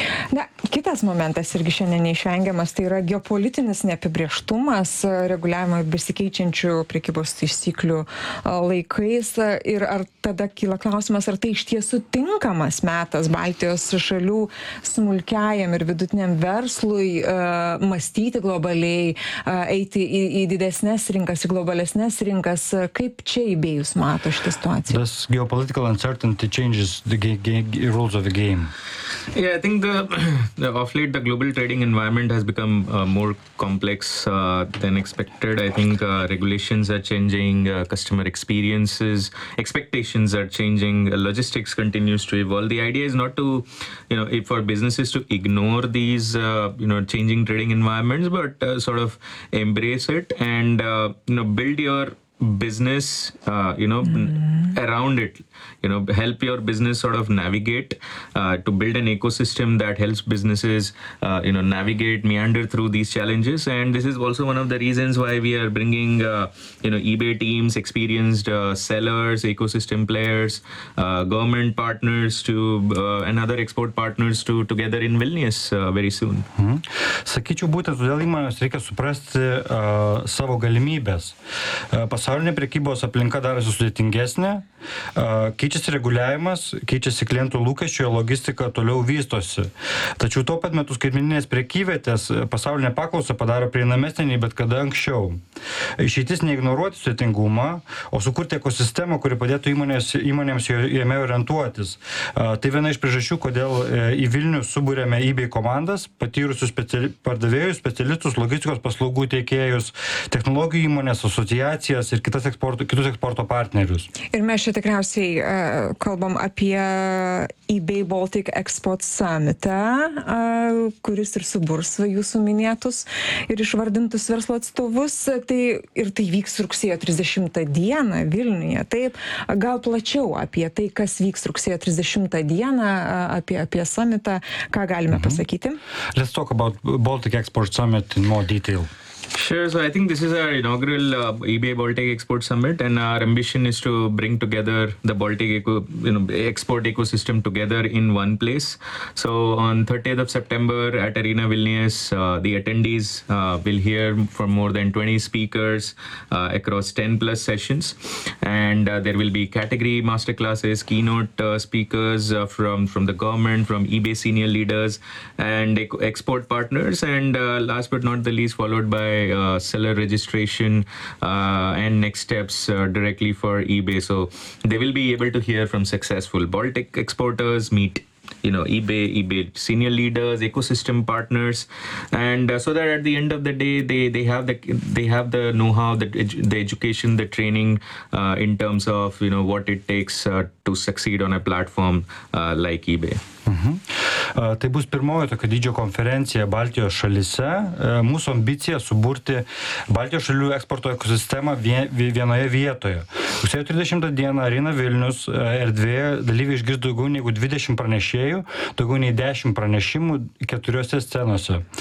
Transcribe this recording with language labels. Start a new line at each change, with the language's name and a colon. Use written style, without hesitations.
Lithuanian: Na, kitas momentas irgi šiandien neišvengiamas, tai yra geopolitinis neapibrėžtumas reguliavimo besikeičiančių prekybos taisyklių laikais, ir ar tada kyla klausimas, ar tai iš tiesų tinkamas metas Baltijos šalių smulkiajam ir vidutiniam verslui mąstyti globaliai, eiti į didesnes rinkas, į globalesnes rinkas, kaip čia eBay jūs mato šitą situaciją?
English: This geopolitical uncertainty changes the rules of the game. Yeah, I think of late, the global trading environment has become more complex than expected. I think regulations are changing, customer experiences, expectations are changing, logistics continues to evolve. The idea is not to, for businesses to ignore these, changing trading environments, but sort of embrace it and, build your business, around it, help your business sort of navigate to build an ecosystem that helps businesses, navigate, meander through these challenges. And this is also one of the reasons why we are bringing, eBay teams, experienced sellers, ecosystem players, government partners to and other export partners to together in Vilnius very soon.
Lithuanian: Sakyčiau, būtent todėl įmonės reikia suprasti savo galimybes. pasaulinė prekybos aplinka darosi sudėtingesnė, keičiasi reguliavimas, keičiasi klientų lūkesčiai, logistika toliau vystosi. Tačiau tuo pat metu skaitmeninės prekyvietės pasaulinė paklausa padaro prieinamesnį nei bet kada anksčiau. Išeitis neignoruoti sudėtingumą, o sukurti ekosistemą, kuri padėtų įmonėms jame orientuotis. Tai viena iš priežasčių, kodėl į Vilnių subūrėme eBay komandas, patyrusius pardavėjus, specialistus, logistikos paslaugų tiekėjus, technologijų įmonės, asociacijas ir kitus eksporto partnerius. Ir mes čia tikriausiai kalbam apie eBay Baltic Export Summit, kuris ir suburs jūsų minėtus ir išvardintus verslo atstovus. Tai, ir tai vyks rugsėjo 30 dieną Vilniuje. Taip, gal plačiau apie tai, kas vyks rugsėjo 30 dieną, apie summitą, ką galime pasakyti?
English: Let's talk about Baltic Export Summit in more detail. Sure, so I think this is our inaugural eBay Baltic Export Summit, and our ambition is to bring together the Baltic export ecosystem together in one place. So on 30th of September at Arena Vilnius, the attendees will hear from more than 20 speakers across 10 plus sessions, and there will be category masterclasses, keynote speakers from the government, from eBay senior leaders and export partners, and last but not the least, followed by seller registration and next steps directly for eBay. So they will be able to hear from successful Baltic exporters, meet eBay senior leaders, ecosystem partners, and so that at the end of the day they have the know-how, the education, the training in terms of what it takes to succeed on a platform like eBay.
Lithuanian: Tai bus pirmoji tokia dydžio konferencija Baltijos šalyse. Mūsų ambicija suburti Baltijos šalių eksporto ekosistemą vienoje vietoje. Rugsėjo 30 dieną Arena Vilnius erdvėje dalyviai išgirs daugiau negu 20 pranešėjų, daugiau nei 10 pranešimų keturiose scenose.